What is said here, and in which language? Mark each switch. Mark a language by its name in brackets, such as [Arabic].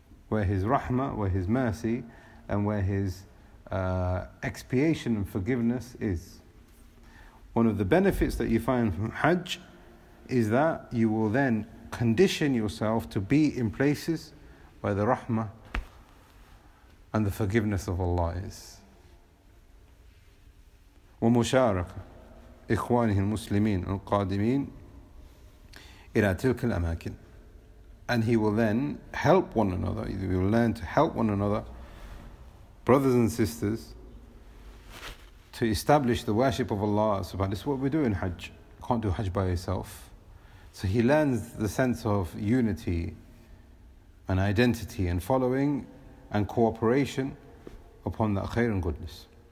[English] Where his rahmah, where his mercy, and where his expiation and forgiveness is. One of the benefits that you find from Hajj is that you will then condition yourself to be in places where the rahmah and the forgiveness of Allah is. [Arabic] ومشاركة إخوانه المسلمين القادمين إلى تلك الأماكن. [English] And he will then help one another, he will learn to help one another, brothers and sisters, to establish the worship of Allah subhanahu wa ta'ala. This is what we do in Hajj. You can't do Hajj by yourself. So he learns the sense of unity and identity and following and cooperation upon that khair and goodness.